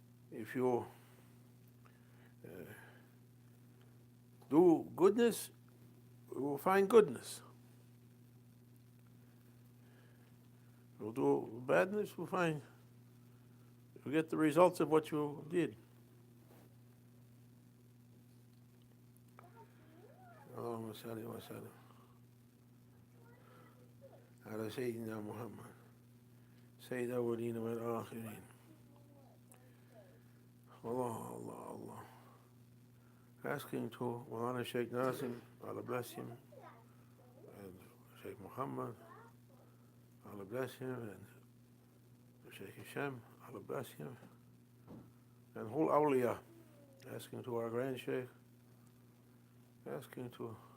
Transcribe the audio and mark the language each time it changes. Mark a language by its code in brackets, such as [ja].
[en] If you do goodness, we will find goodness. If you do badness, you'll get the results of what you did. [ar] اللهم صل وسلم على سيدنا محمد سيد الأولين والآخرين. Allah. [en] Asking to Maulana Shaykh Nazim, Allah bless him, and Shaykh Muhammad, Allah bless him, and Shaykh Hisham, Allah bless him, and whole awliya, asking to our grand Shaykh, asking to